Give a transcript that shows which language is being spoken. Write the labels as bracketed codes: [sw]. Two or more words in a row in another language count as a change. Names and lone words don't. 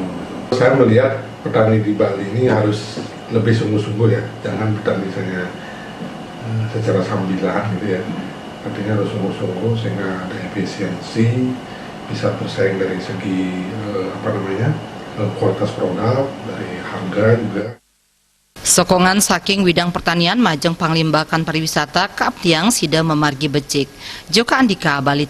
[id] Saya melihat petani di Bali ini harus lebih sungguh-sungguh ya, jangan petani misalnya secara sambilan gitu ya. Artinya harus sungguh-sungguh sehingga ada efisiensi, bisa bersaing dari segi kualitas produk, dari harga juga. [ban] Sokongan saking widang pertanian majeng panglimbakan pariwisata kaaptiang sida memargi becik. Joka Andika Bali.